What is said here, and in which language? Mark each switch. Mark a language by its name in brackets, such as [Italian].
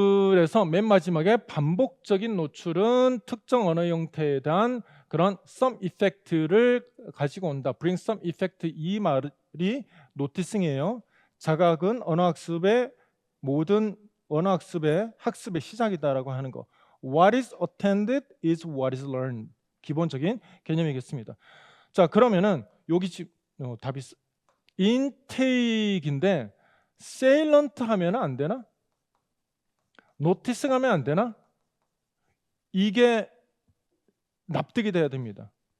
[Korean] 그래서 맨 마지막에 반복적인 노출은 특정 언어 형태에 대한 그런 [English] some effect [Korean] 를 가지고 온다. [English] bring some effect [Korean] 이 말이 노티싱이에요. 자각은 언어학습의 모든 언어학습의 학습의 시작이다라고 하는 거. [English] What is attended is what is learned. [Korean] 기본적인 개념이겠습니다. 자, 그러면은 여기 지금 답이 intake인데 salient 하면 안 되나? noticing 하면 안 되나? 이게 납득이 돼야 됩니다.